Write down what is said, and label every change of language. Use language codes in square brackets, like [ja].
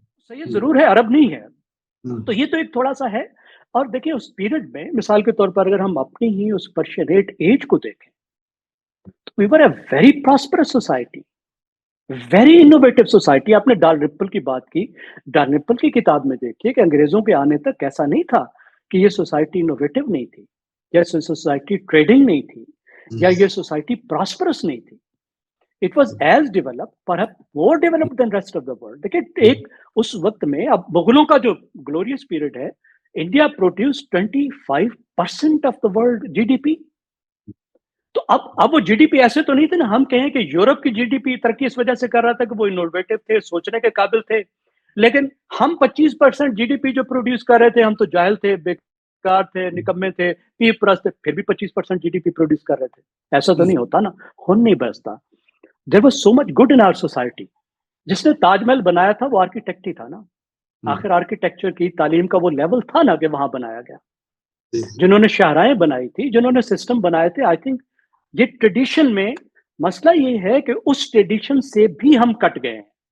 [ur] سید ضرور ہے, عرب نہیں ہے. تو یہ تو ایک تھوڑا سا ہے. اور دیکھیں اس پیریڈ میں مثال کے طور پر اگر ہم اپنی ہی اس پرشینیٹ ایج کو دیکھیں, [en] We were a very prosperous society, very innovative society. [ur] آپ نے ڈال رپل کی بات کی, ڈال رپل کی کتاب میں دیکھیے کہ انگریزوں کے آنے تک ایسا نہیں تھا کہ یہ سوسائٹی انوویٹو نہیں تھی, یا سوسائٹی ٹریڈنگ نہیں تھی, یا یہ سوسائٹی پراسپرس نہیں تھی. [en] It was as developed, perhaps more developed than rest of the world. [ur] دیکھیں ایک اس وقت میں, اب مغلوں کا جو گلوریس پیریڈ ہے, [en] India produce 25% of the world G D P. [ur] تو اب وہ جی ڈی پی ایسے تو نہیں تھے نا, ہم کہیں کہ یورپ کی جی ڈی پی ترقی اس وجہ سے کر رہا تھا کہ وہ انوویٹو تھے, سوچنے کے قابل تھے. لیکن ہم 25% جی ڈی پی جو پروڈیوس کر رہے تھے, ہم تو جاہل تھے, بیکار تھے, نکمے تھے, پیر پرست تھے, پھر بھی 25% جی ڈی پی پروڈیوس کر رہے تھے. ایسا تو نہیں ہوتا نا, خون نہیں بستا. [en] There was so much good in our society. [ur] جس نے تاج محل بنایا تھا وہ آرکیٹیکٹ ہی تھا نا. آخر آرکیٹیکچر کی تعلیم کا وہ لیول تھا نا کہ وہاں بنایا گیا. جنہوں نے شاہراہیں بنائی تھی, جنہوں نے سسٹم بنائے تھے, [en] I think [ur] یہ ٹریڈیشن میں مسئلہ یہ ہے کہ اس ٹریڈیشن سے بھی ہم کٹ گئے ہیں.